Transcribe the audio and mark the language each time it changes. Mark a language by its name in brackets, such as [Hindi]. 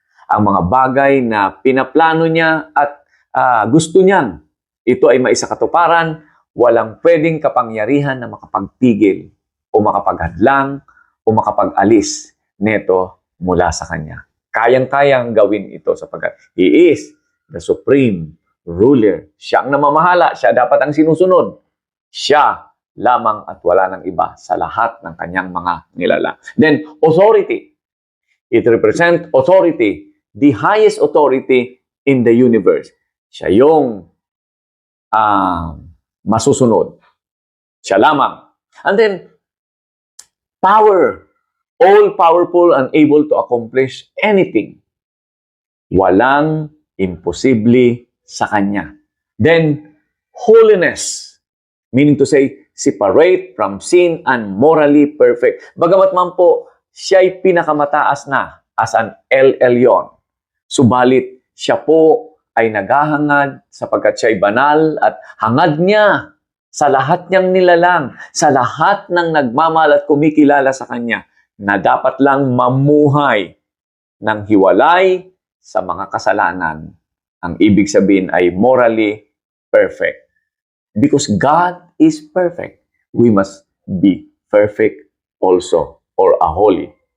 [Filipino] Ang mga bagay na pinaplano niya at gusto niyang ito ay maisakatuparan, walang pwedeng kapangyarihan na makapagpigil o makapaghadlang o makapag-alis neto mula sa Kanya. Kayang-kayang gawin ito sapagkat [English] He is the supreme ruler. [Filipino] Siya ang namamahala, siya dapat ang sinusunod. Siya lamang at wala ng iba sa lahat ng Kanyang mga nilalang. [English] Then, authority. It represents authority, the highest authority in the universe. [Filipino] Siya yung masusunod. Siya lamang. [English] And then, power. All-powerful and able to accomplish anything. [Filipino] Walang imposible sa Kanya. [English] Then, holiness. Meaning to say, separate from sin and morally perfect. [Filipino] Bagamat man po, siya'y pinakamataas na as an El Elyon. Subalit, siya po ay naghahangad sapagkat siya'y banal at hangad niya sa lahat niyang nilalang, sa lahat ng nagmamahal at kumikilala sa Kanya na dapat lang mamuhay ng hiwalay sa mga kasalanan. Ang ibig sabihin ay [English] morally perfect. Because God is perfect, we must be perfect also or a holy.